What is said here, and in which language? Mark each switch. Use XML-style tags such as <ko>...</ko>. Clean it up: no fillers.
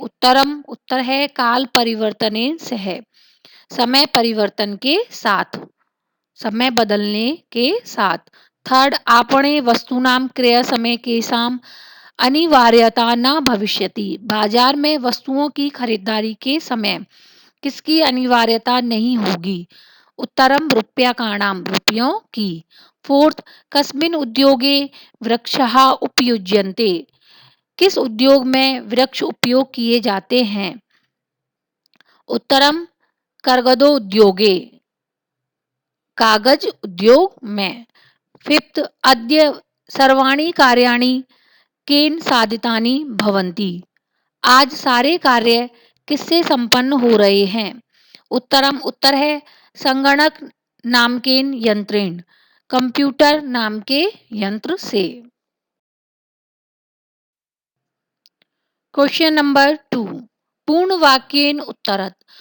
<hi>उत्तरम, उत्तर है</hi> <sa>काल परिवर्तनेन सह,</sa> <hi>समय परिवर्तन के साथ, समय बदलने के साथ।</hi> <sa>थर्ड, आपणे वस्तूनां क्रय समय केसाम अनिवार्यता न भविष्यति।</sa> <hi>बाजार में वस्तुओं की खरीदारी के समय किसकी अनिवार्यता नहीं होगी।</hi> <sa>उत्तरम, रूप्यकाणाम,</sa> <hi>रुपयों की।</hi> <sa>फोर्थ, कस्मिन् उद्योगे वृक्षः उपयुज्यन्ते।</sa> <hi>किस उद्योग में वृक्ष उपयोग किए जाते हैं।</hi> <sa>उत्तरम, कर्गदो उद्योगे,</sa> <hi>कागज उद्योग में।</hi> <sa>फिफ्थ, अद्य सर्वाणि कार्याणि केन साधितानि भवन्ति।</sa> <hi>आज सारे कार्य किससे संपन्न हो रहे हैं। उत्तरम, उत्तर है संगणक नाम के यंत्रेण, कंप्यूटर नाम के यंत्र से।</hi> <en>question number 2,</en> <sa>पूर्ण वाक्येन उत्तरत।</sa>